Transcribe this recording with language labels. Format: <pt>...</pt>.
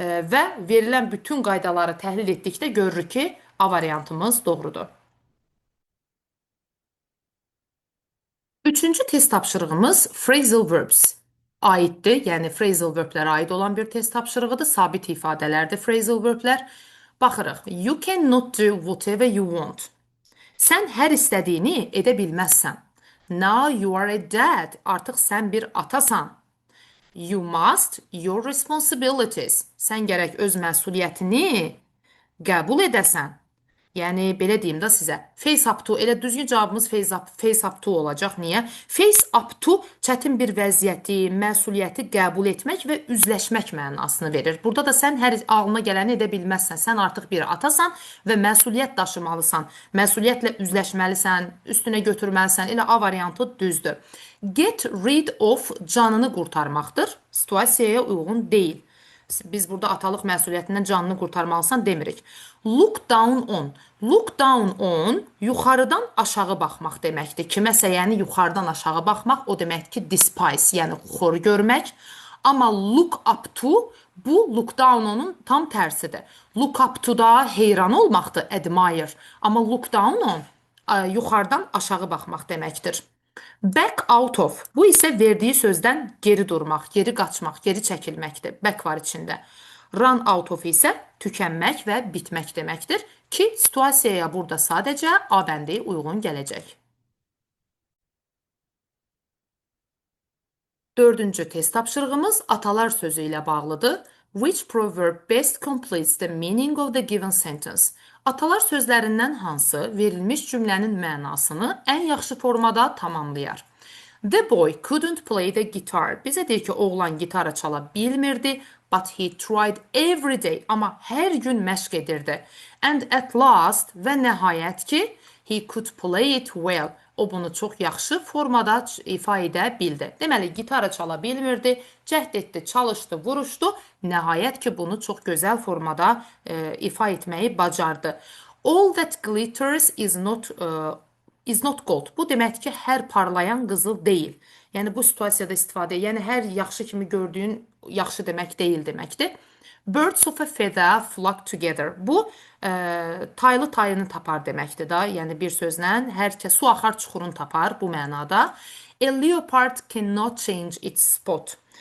<az>Və verilən bütün qaydaları təhlil etdikdə görürük ki, A variantımız doğrudur. Üçüncü test tapşırığımız phrasal verbs aiddir. Yəni phrasal verblərə aid olan bir test tapşırığıdır. Sabit ifadələrdir phrasal verblər. Baxırıq.</az> <en>You cannot do whatever you want.</en> <az>Sən hər istədiyini edə bilməzsən.</az> <en>Now you are a dad.</en> <az>Artıq sən bir atasan.</az> <en>You must your responsibilities.</en> <az>Sən gərək öz məsuliyyətini qəbul edəsən. Yəni, belə deyim də sizə. Face up to, elə düzgün cavabımız face up to olacaq. Niyə? Face up to çətin bir vəziyyəti, məsuliyyəti qəbul etmək və üzləşmək mənasını verir. Burada da sən hər ağlına gələni edə bilməzsən. Sən artıq bir atasan və məsuliyyət daşımalısan. Məsuliyyətlə üzləşməlisən, üstünə götürməlisən. Elə A variantı düzdür. Get rid of canını qurtarmaqdır. Situasiyaya uyğun deyil. Biz burada atalıq məsuliyyətindən canını qurtarmalısan demirik. Look down on. Look down on yuxarıdan aşağı baxmaq deməkdir. Kiməsə yəni yuxarıdan aşağı baxmaq o deməkdir ki despise, yəni xor görmək. Amma look up to bu look down on'un tam tərsidir. Look up to da heyran olmaqdır, admire. Amma look down on yuxarıdan aşağı baxmaq deməkdir.</az> <en>Back out of.</en> <az>Bu isə verdiyi sözdən geri durmaq, geri qaçmaq, geri çəkilməkdir. Back var içində. Run out of isə tükənmək və bitmək deməkdir ki, situasiyaya burada sadəcə A bəndi uyğun gələcək. Dördüncü test tapşırığımız atalar sözü ilə bağlıdır.</az> <en>Which proverb best completes the meaning of the given sentence?</en> <az>Atalar sözlərindən hansı verilmiş cümlənin mənasını ən yaxşı formada tamamlayar?</az> <en>The boy couldn't play the guitar.</en> <az>Bizə deyir ki, oğlan gitarı çala bilmirdi,</az> <en>but he tried every day.</en> <az>Amma hər gün məşq edirdi.</az> <en>And at last</en> <az>və nəhayət ki,</az> <en>he could play it well.</en> <az>O bunu çox yaxşı formada ifa edə bildi. Deməli, gitarı çala bilmirdi, cəhd etdi, çalışdı, vuruşdu. Nəhayət ki, bunu çox gözəl formada ifa etməyi bacardı.</az> <en>All that glitters is not gold.</en> <az>Bu deməkdir ki, hər parlayan qızıl deyil. Yəni bu situasiyada istifadə, yəni hər yaxşı kimi gördüyün yaxşı demək deyil deməkdir.</az> <en>Birds of a feather flock together.</en> <az>Bu taylı tayını tapar deməkdir da. Yəni bir sözlə hər kəs su axar çuxurunu tapar bu mənada.</az> <en>A leopard cannot change its spot.</en>